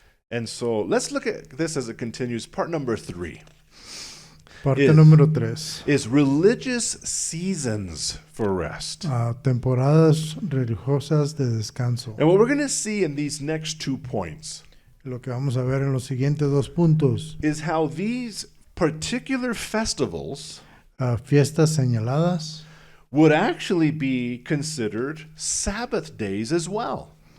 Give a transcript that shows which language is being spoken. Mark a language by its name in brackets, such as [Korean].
[English] And so let's look at this as it continues. Part number 3 [Spanish] Parte número 3. [English] is religious seasons for rest. [Spanish] Temporadas religiosas de descanso. [English] And what we're going to see in these next 2 points [Spanish] Lo que vamos a ver en los siguientes 2 puntos. [English] is how these particular festivals [Spanish] Fiestas señaladas [English] would actually be considered Sabbath days as well.